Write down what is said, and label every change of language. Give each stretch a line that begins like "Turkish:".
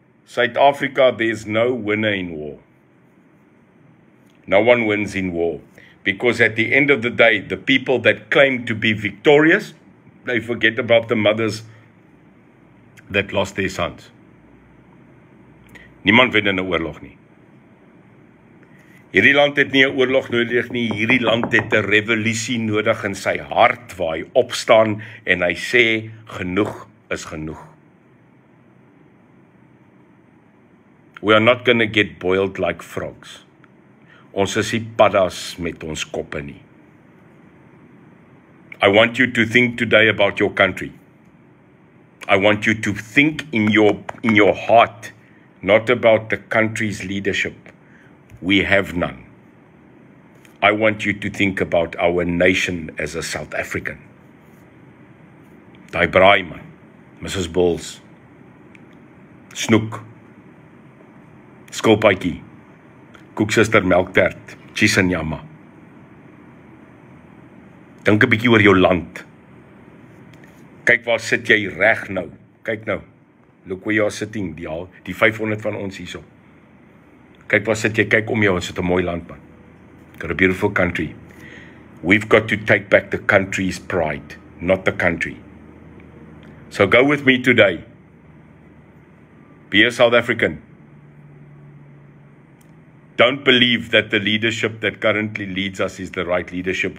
English: Suid-Afrika, there is no winner in war. No one wins in war. Because at the end of the day, the people that claim to be victorious, they forget about the mothers that lost their sons.
Afrikaans: Niemand wen in 'n oorlog nie. Hierdie land het nie 'n oorlog nodig nie, hierdie land het 'n revolusie nodig in sy hart, waar hy opstaan en hy sê, genoeg is genoeg.
English: We are not going to get boiled like frogs.
Afrikaans: Ons is nie paddas met ons koppe nie.
English: I want you to think today about your country. I want you to think in your heart, not about the country's leadership. We have none. I want you to think about our nation as a South African.
Afrikaans: Daai braai man, Mrs. Bulls, snoek, skulpytjie, koeksuster melktert, cheese en jamma. Dink 'n bietjie oor jou land. Kyk waar sit jy reg nou. Kyk nou.
English: Look where you are sitting,
Afrikaans: die 500 van ons hierso. Kyk waar sit jy, kyk om jou, ons het 'n mooi land man.
English: Got a beautiful country. We've got to take back the country's pride, not the country. So go with me today. Be a South African. Don't believe that the leadership that currently leads us is the right leadership.